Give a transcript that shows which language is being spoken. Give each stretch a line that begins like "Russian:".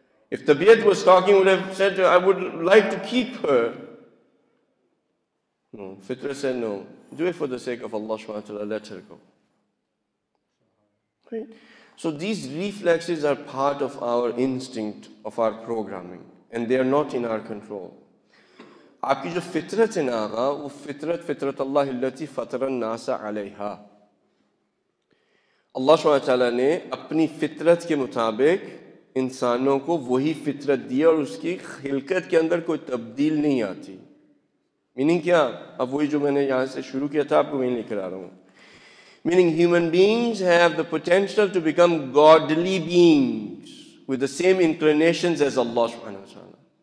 English: If tabiat was talking, would have said, I would like to keep her. No, fitrat said, no. Do it for the sake of Allah subhanahu wa ta'ala, let her go. Right? So these reflexes are part of our instinct, of our programming, and they are not in our control.
Hindi: आपकी जो फितरत है ना आगा, वो फितरत
Arabic: अल्लाह हिल्लती फतरन नासा अलैहा.
Hindi: अल्लाह सुब्हानहू व तआला ने अपनी फितरत के मुताबिक इंसानों को वही फितरत दी और उसकी खिलकत के अंदर कोई तब्दील नहीं आती. मीनिंग क्या? अब वही जो मैंने यहाँ से शुरू किया था आपको वहीं लेकर आ रहा हूँ.
English: Meaning human beings have the potential to become godly beings with the same inclinations as Allah subhanahu wa ta'ala.